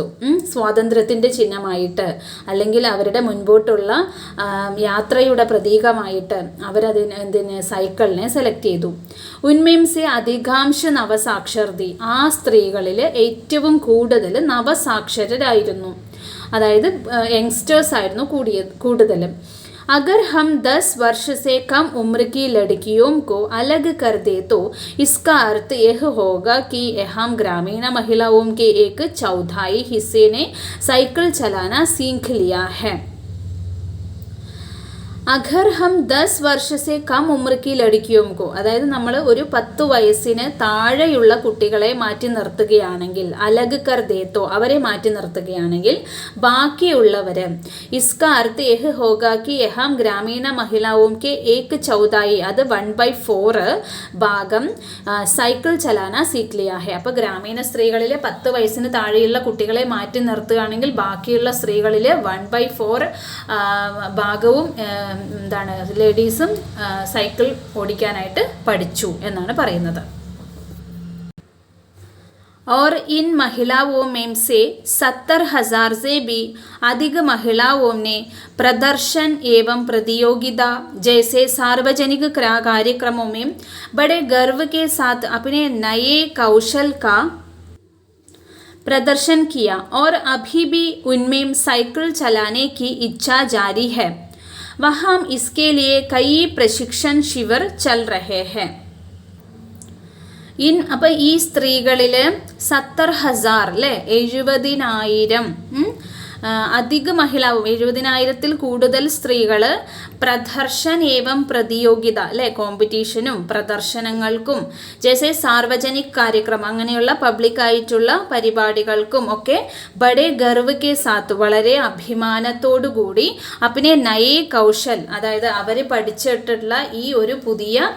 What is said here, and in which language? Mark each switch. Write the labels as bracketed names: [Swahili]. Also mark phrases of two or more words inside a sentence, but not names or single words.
[Malayalam] സ്വാതന്ത്ര്യത്തിൻ്റെ ചിഹ്നമായിട്ട്, അല്ലെങ്കിൽ അവരുടെ മുൻപോട്ടുള്ള യാത്രയുടെ പ്രതീകമായിട്ട് അവരതിന് സൈക്കിളിനെ സെലക്ട് ചെയ്തു. [Hindi] उनमें से अधिकांश नवसाक्षर थी. [Malayalam] ആ സ്ത്രീകളിൽ ഏറ്റവും കൂടുതൽ നവസാക്ഷരരായിരുന്നു, അതായത് യങ്സ്റ്റേഴ്സ് ആയിരുന്നു കൂടുതലും. [Hindi] अगर हम 10 वर्ष से कम उम्र की लड़कियों को अलग कर दे तो इसका अर्थ यह होगा कि हम ग्रामीण महिलाओं के एक चौथाई हिस्से ने साइकिल चलाना सीख लिया है. अगर हम 10 वर्ष से कम उम्र की लड़कियों को, [Malayalam] അതായത് നമ്മൾ ഒരു 10 വയസ്സിന് താഴെയുള്ള കുട്ടികളെ മാറ്റി നിർത്തുകയാണെങ്കിൽ, [Hindi] अलग कर दे तो, [Malayalam] അവരെ മാറ്റി നിർത്തുകയാണെങ്കിൽ, ബാക്കിയുള്ളവർ [Hindi] इसका अर्थ यह होगा कि यहाँ ग्रामीण महिलाओं के एक चौथाई, [Malayalam] അത് 1/4 ഭാഗം [Hindi] साइकिल चलाना सीख लिया है. [Malayalam] അപ്പോൾ ഗ്രാമീണ സ്ത്രീകളിലെ 10 വയസ്സിന് താഴെയുള്ള കുട്ടികളെ മാറ്റി നിർത്തുകയാണെങ്കിൽ ബാക്കിയുള്ള സ്ത്രീകളിൽ 1/4 ഭാഗവും ലേഡീസും സൈക്കിൾ ഓടിക്കാനായിട്ട് പഠിച്ചു എന്നാണ് പറയുന്നത്. [Hindi] और इन महिलाओं में से 70,000 से भी अधिक महिलाओं ने प्रदर्शन एवं प्रतियोगिता जैसे सार्वजनिक कार्यक्रमों में बड़े गर्व के साथ अपने नए कौशल का प्रदर्शन किया और अभी भी उनमें साइकिल चलाने की इच्छा जारी है. वहाँ इसके लिए कई प्रशिक्षण शिविर चल रहे हैं. [Malayalam] അപ്പോൾ ഈ സ്ത്രീകളിൽ 70,000, അല്ലേ, 70,000 [Hindi] अधिक महिलाओं, [Malayalam] 70,000-ൽ കൂടുതൽ സ്ത്രീകൾ [Hindi] प्रदर्शन एवं प्रतियोगिता, [Malayalam] അല്ലേ, കോമ്പറ്റീഷനും പ്രദർശനങ്ങൾക്കും, [Hindi] जैसे सार्वजनिक कार्यक्रम, [Malayalam] അങ്ങനെയുള്ള പബ്ലിക്കായിട്ടുള്ള പരിപാടികൾക്കും ഒക്കെ [Hindi] बड़े गर्व के साथ, [Malayalam] വളരെ അഭിമാനത്തോടു കൂടി, [Hindi] अपने नए कौशल, [Malayalam] അതായത് അവർ പഠിച്ചിട്ടുള്ള ഈ ഒരു പുതിയ